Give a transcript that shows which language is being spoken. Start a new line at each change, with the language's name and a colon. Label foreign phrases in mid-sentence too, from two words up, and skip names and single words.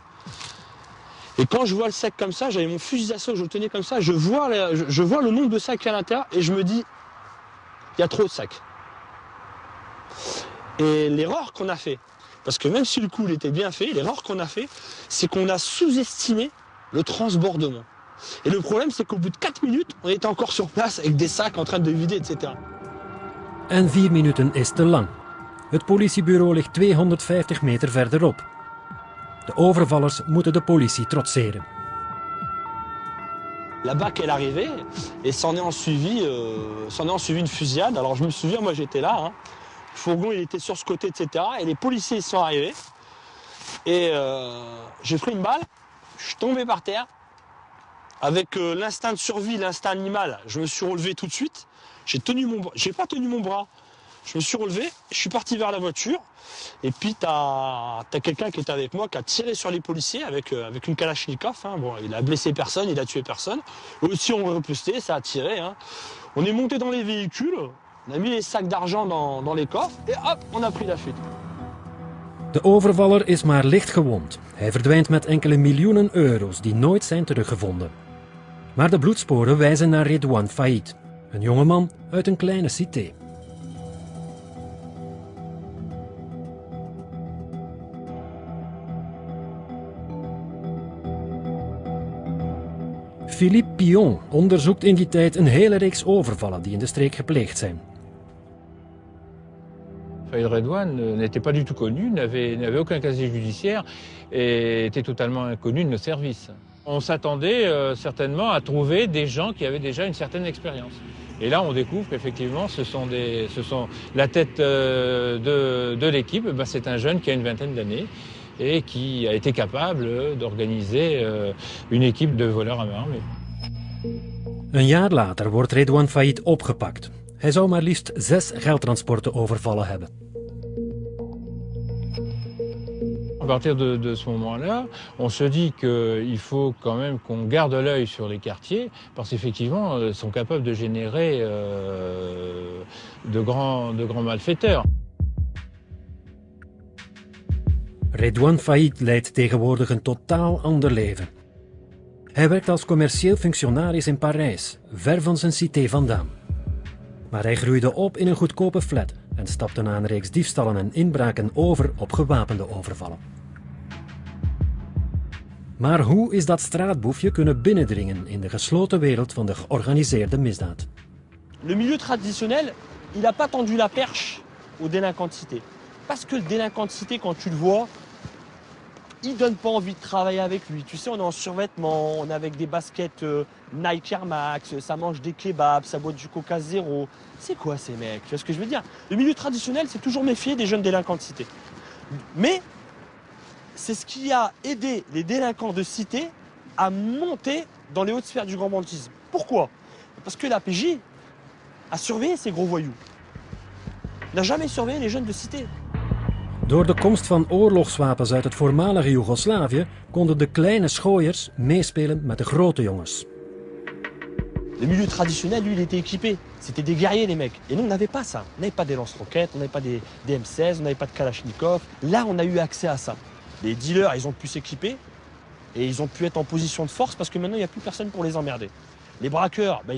French: Et quand je vois le sac comme ça, j'avais mon fusil d'assaut, je le tenais comme ça, je vois le nombre de sacs à l'intérieur et je me dis, il y a trop de sacs. Et l'erreur qu'on a fait, parce que même si le coup il était bien fait, l'erreur qu'on a fait, c'est qu'on a sous-estimé le transbordement. Et le problème, c'est qu'au bout de 4 minutes, on était encore sur place avec des sacs en train de vider, etc.
Dutch: En 4 minuten is te lang. Het politiebureau ligt 250 meter verderop. De overvallers moeten de politie trotseren.
French: La BAC est arrivée et s'en est en suivi une fusillade. Alors je me souviens, moi j'étais là, hein. Le fourgon il était sur ce côté, etc. Et les policiers ils sont arrivés. Et j'ai pris une balle, je suis tombé par terre. Avec l'instinct de survie, l'instinct animal, je me suis relevé tout de suite. J'ai pas tenu mon bras. Je me suis relevé, je suis parti vers la voiture. Et puis t'as quelqu'un qui était avec moi qui a tiré sur les policiers avec une Kalachnikov. Hein. Bon, il a blessé personne, il a tué personne. Eux aussi ont riposté, ça a tiré. Hein. On est monté dans les véhicules, on a mis les sacs d'argent dans les coffres et hop, on a pris la fuite.
Dutch: De overvaller is maar licht gewond. Hij verdwijnt met enkele miljoenen euro's die nooit zijn teruggevonden. Maar de bloedsporen wijzen naar Redouane Faïd, een jongeman uit een kleine cité. Philippe Pion onderzoekt in die tijd een hele reeks overvallen die in de streek gepleegd zijn.
French: Faïd Redouane n'était pas du tout connu, n'avait aucun casier judiciaire et était totalement inconnu de nos services. On s'attendait certainement à trouver des gens qui avaient déjà une certaine expérience. Et là, on découvre qu'effectivement, ce sont la tête de l'équipe, c'est un jeune qui a une vingtaine d'années et qui a été capable d'organiser une équipe de voleurs à main armée.
Dutch: Een jaar later wordt Redouane Faïd opgepakt. Hij zou maar liefst 6 geldtransporten overvallen hebben.
French: À partir de ce moment-là, on se dit qu'il faut quand même qu'on garde l'œil sur les quartiers, parce qu'effectivement, ils sont capables de générer de grands malfaiteurs.
Dutch: Redouane Faïd leidt tegenwoordig een totaal ander leven. Hij werkt als commercieel functionaris in Parijs, ver van zijn cité vandaan. Maar hij groeide op in een goedkope flat en stapte na een reeks diefstallen en inbraken over op gewapende overvallen. Maar hoe is dat straatboefje kunnen binnendringen in de gesloten wereld van de georganiseerde misdaad?
French: Le milieu traditionnel, il n'a pas tendu la perche aux délinquants de cité. Parce que le délinquant de cité, quand tu le vois, il donne pas envie de travailler avec lui. Tu sais, on est en survêtement, on est avec des baskets Nike Air Max, ça mange des kebabs, ça boit du Coca Zéro. C'est quoi ces mecs? Tu vois ce que je veux dire? Le milieu traditionnel, c'est toujours méfier des jeunes délinquants de cité. Mais c'est ce qui a aidé les délinquants de cité à monter dans les hautes sphères du grand banditisme. Pourquoi? Parce que la PJ a surveillé ces gros voyous. N'a jamais surveillé les jeunes de cité.
Dutch: Door de komst van oorlogswapens uit het voormalige Joegoslavië konden de kleine schooiers meespelen met de grote jongens.
French: Le milieu traditionnel, lui, il était équipé. C'était des guerriers, les mecs. Et nous, on n'avait pas ça. On n'avait pas des lance-roquettes, on n'avait pas des M16, on n'avait pas de Kalachnikov. Là, on a eu accès à ça. Les dealers, ils ont pu s'équiper et ils ont pu être en position de force parce que maintenant, il n'y a plus personne pour les emmerder.